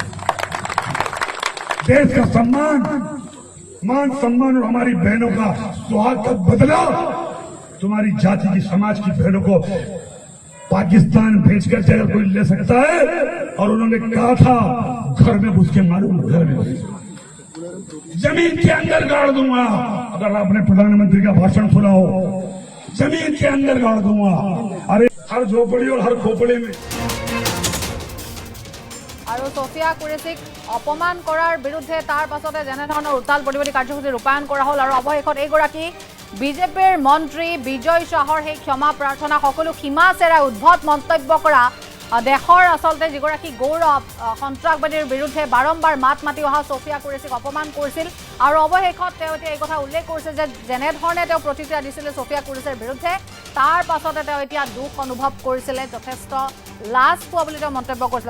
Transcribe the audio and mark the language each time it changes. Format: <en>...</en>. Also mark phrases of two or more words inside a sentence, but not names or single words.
<hi>देश का सम्मान, मान सम्मान और हमारी बहनों का सुहाग का बदला तुम्हारी जाति की समाज की बहनों को पाकिस्तान भेजकर अगर कोई ले सकता है, और उन्होंने कहा था घर में घुस के मारूंगा, घर में घुस जमीन के अंदर गाड़ दूंगा। अगर आपने प्रधानमंत्री का भाषण सुना हो, जमीन के अंदर गाड़ दूंगा। अरे हर झोपड़ी और हर खोपड़ी में।</hi> <as>আৰু সোফিয়া কুৰেশিক অপমান কৰাৰ বিৰুদ্ধে তাৰ পাছতে যেনেধৰণৰ উত্তাল প্ৰতিবাদী কাৰ্যসূচী ৰূপায়ণ কৰা হ'ল, আৰু অৱশেষত এইগৰাকী বিজেপিৰ মন্ত্ৰী বিজয় শাহৰ সেই ক্ষমা প্ৰাৰ্থনা, সকলো সীমা চেৰাই উদ্ভট মন্তব্য কৰা দেশৰ আচলতে যিগৰাকী গৌৰৱ সন্ত্ৰাসবাদীৰ বিৰুদ্ধে বাৰম্বাৰ মাত মাতি অহা সোফিয়া কুৰেশিক অপমান কৰিছিল, আৰু অৱশেষত তেওঁ এতিয়া এই কথা উল্লেখ কৰিছে যে যেনেধৰণে তেওঁ প্ৰতিক্ৰিয়া দিছিলে সোফিয়া কুৰেশিৰ বিৰুদ্ধে, তাৰ পাছতে তেওঁ এতিয়া দুখ অনুভৱ কৰিছিলে, যথেষ্ট লাজ পোৱা বুলি তেওঁ মন্তব্য কৰিছিলে।</as>